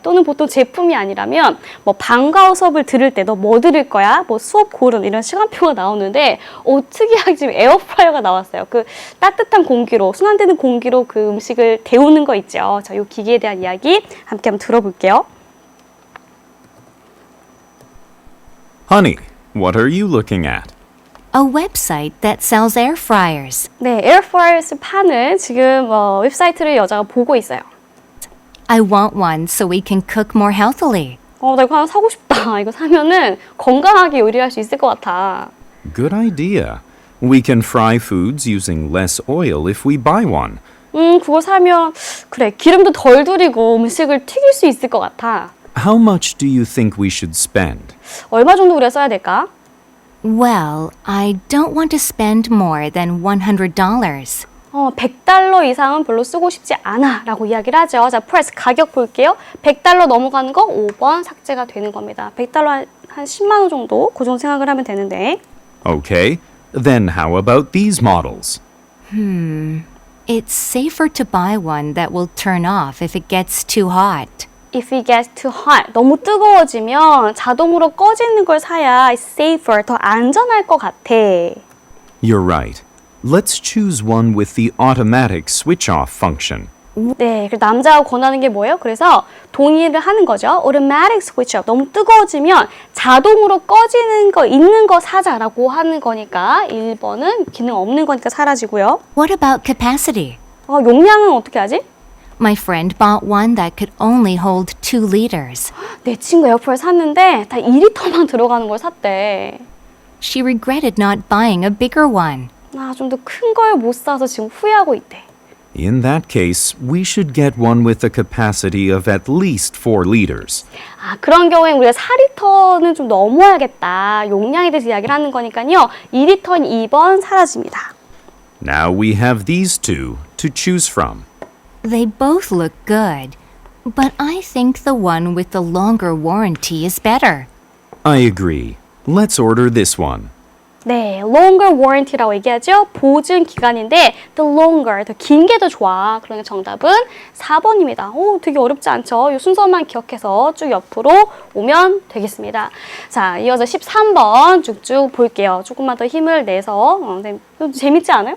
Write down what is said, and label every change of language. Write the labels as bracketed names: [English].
[Korean] 또는 보통 제품이 아니라면 뭐 방과후 수업을 들을 때 너 뭐 들을 거야? 뭐 수업 고른 이런 시간표가 나오는데 특이하게 지금 에어프라이어가 나왔어요. 그 따뜻한 공기로 순환되는 공기로 그 음식을 데우는 거 있죠. 자, 이 기계에 대한 이야기 함께 한번 들어볼게요. [English] Honey, what are you looking at? A website that sells air fryers. [Korean] 네, 에어프라이어를 파는 지금 웹사이트를 여자가 보고 있어요. [English] I want one so we can cook more healthily. [Korean] 나 이거 하나 사고 싶다. 이거 사면은 건강하게 요리할 수 있을 것 같아. [English] Good idea. We can fry foods using less oil if we buy one. [Korean] 그거 사면 그래 기름도 덜 들이고 음식을 튀길 수 있을 것 같아. [English] How much do you think we should spend? [Korean] 얼마 정도 우리가 써야 될까? [English] Well, I don't want to spend more than $100. [Korean] $100 이상은 별로 쓰고 싶지 않아 라고 이야기를 하죠. 자, price 가격 볼게요. $100 넘어가는 거 5번 삭제가 되는 겁니다. $100 한 10만 원 정도 그 정도 생각을 하면 되는데. [English] Okay, then how about these models? It's safer to buy one that will turn off if it gets too hot. If it gets too hot, [Korean] 너무 뜨거워지면 자동으로 꺼지는 걸 사야 safer, 더 안전할 것 같아. [English] You're right. Let's choose one with the automatic switch-off function. [Korean] 네, 남자가 권하는 게 뭐예요? 그래서 동의를 하는 거죠. [English] Automatic switch off. [Korean] 너무 뜨거워지면 자동으로 꺼지는 거, 있는 거 사자라고 하는 거니까 1번은 기능 없는 거니까 사라지고요. [English] What about capacity? [Korean] 용량은 어떻게 하지? [English] My friend bought one that could only hold 2 liters. [Korean] 내 친구 에어프라이어 샀는데 다 2리터만 들어가는 걸 샀대. [English] She regretted not buying a bigger one. [Korean] 좀 더 큰 걸 못 사서 지금 후회하고 있대. [English] In that case, we should get one with a capacity of at least 4 liters. [Korean] 그런 경우에 우리가 4리터는 좀 넘어야겠다. 용량에 대해서 이야기를 하는 거니까요. 2리터는 2번 사라집니다. [English] Now we have these two to choose from. They both look good, but I think the one with the longer warranty is better. I agree. Let's order this one. [Korean] 네, longer warranty라고 얘기하죠. 보증 기간인데 the longer, 더 긴 게 더 좋아. 그러니까 정답은 4번입니다. 오, 되게 어렵지 않죠? 이 순서만 기억해서 쭉 옆으로 오면 되겠습니다. 자, 이어서 13번 쭉쭉 볼게요. 조금만 더 힘을 내서 네, 재밌지 않아요?